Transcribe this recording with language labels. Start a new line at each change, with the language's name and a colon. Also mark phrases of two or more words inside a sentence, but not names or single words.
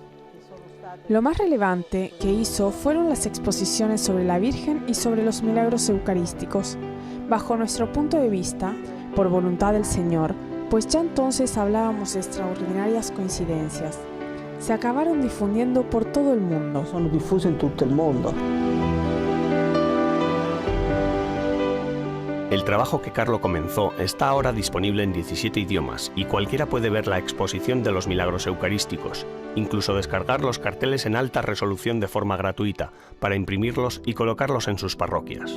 Spanish: Lo más relevante que hizo fueron las exposiciones sobre la Virgen y sobre los milagros eucarísticos, bajo nuestro punto de vista, por voluntad del Señor, pues ya entonces hablábamos de extraordinarias coincidencias. Se acabaron difundiendo por todo el mundo.
Italian: Sono diffuse in tutto il mondo.
Spanish: El trabajo que Carlo comenzó está ahora disponible en 17 idiomas y cualquiera puede ver la exposición de los milagros eucarísticos, incluso descargar los carteles en alta resolución de forma gratuita para imprimirlos y colocarlos en sus parroquias.